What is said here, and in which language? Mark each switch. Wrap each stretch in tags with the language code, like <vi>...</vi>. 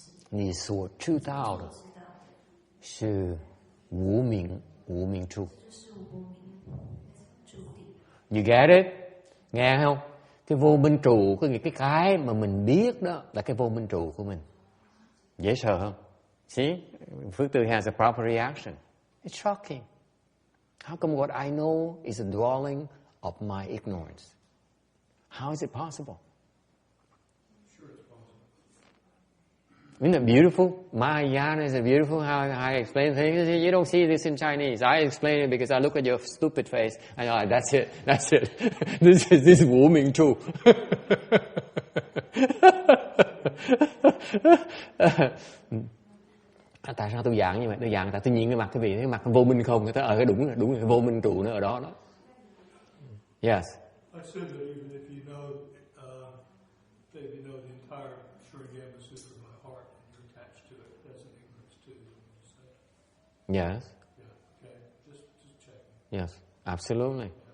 <zh>You 所知道的是无明处。</zh> <en>You get it?</en> <vi>Nghe không? Cái vô minh trụ, cái mà mình biết đó là cái vô minh trụ của mình. Dễ sợ không? See?</vi> <en>Phước Tư has a proper reaction. It's shocking. How come what I know is a dwelling of my ignorance? How is it possible? Isn't it beautiful? Mahayana is it beautiful how I explain things? You don't see this in Chinese. I explain it because I look at your stupid face and I'm like, that's it. This is Wu Ming Chu.</en> <vi>Tại sao tôi giảng như vậy? Tôi giảng tại tôi nhìn cái mặt cái vị, cái mặt vô minh không, người ta cái đúng rồi, vô minh trụ nó ở đó đó.</vi> <en>Yes. I said that even if you know, the entire Amitabha Sutra by heart and you're attached to it, that's an ignorance too. Yes. Yeah. Okay. Just check. Yes. Absolutely.</en>